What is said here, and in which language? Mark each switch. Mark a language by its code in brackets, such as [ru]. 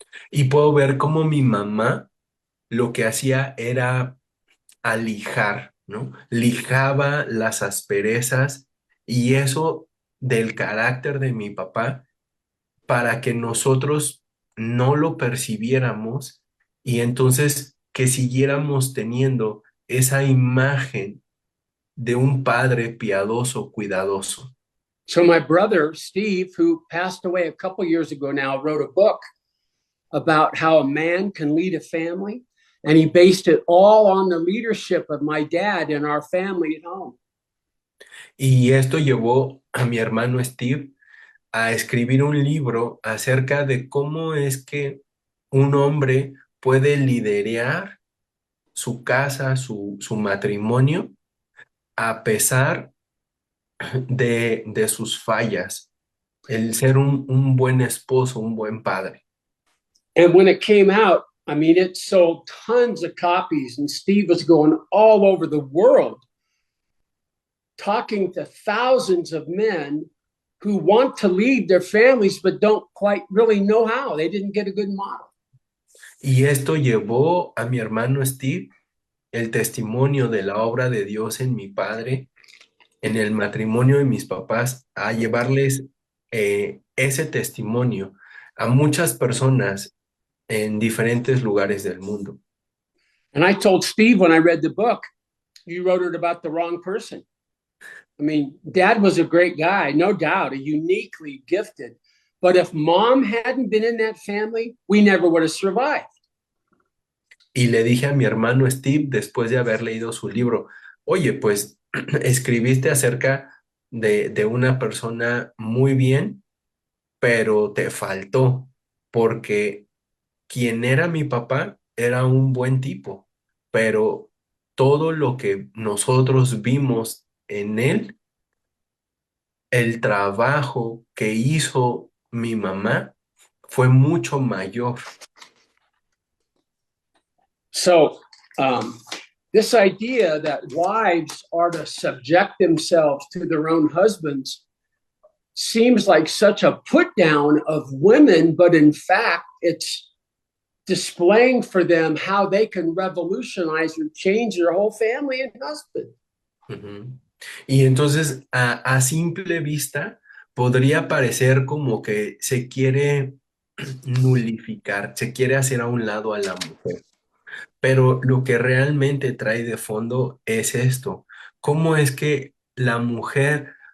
[es] Y puedo ver cómo mi mamá lo que hacía era alijar, ¿no? Lijaba las asperezas y eso del carácter de mi papá para que nosotros no lo percibiéramos y entonces que siguiéramos teniendo esa imagen de un padre piadoso, cuidadoso. [en] So my brother, Steve, who passed away a couple years ago now, wrote a book about how a man can lead a family. And he based it all on the leadership of my dad and our family at home. [es] Y esto llevó a mi hermano Steve a escribir un libro acerca de cómo es que un hombre puede liderar su casa, su matrimonio, a pesar de sus fallas, el ser un buen esposo, un buen padre. [en] And when it came out, I mean, it sold tons of copies, and Steve was going all over the world talking to thousands of men who want to lead their families but don't quite really know how. They didn't get a good model. [es] Y esto llevó a mi hermano Steve el testimonio de la obra de Dios en mi padre, en el matrimonio de mis papás, a llevarles ese testimonio a muchas personas en diferentes lugares del mundo. [en] And I told Steve when I read the book, you wrote it about the wrong person. I mean, dad was a great guy, no doubt, a uniquely gifted. But if mom hadn't been in that family, we never would have survived. [es] Y le dije a mi hermano Steve, después de haber leído su libro, oye, pues escribiste acerca de una persona muy bien, pero te faltó, porque quien era mi papá era un buen tipo, pero todo lo que nosotros vimos en él, el trabajo que hizo mi mamá, fue mucho mayor. [en] So, this idea that wives are to subject themselves to their own husbands seems like such a put down of women, but in fact, it's displaying for them how they can revolutionize or change their whole family and husband. Ujú. [es] Y entonces, a simple vista, podría parecer como que se quiere nulificar, se quiere hacer a un lado a la mujer. Pero lo que realmente trae de fondo es esto. ¿Cómo es que la mujer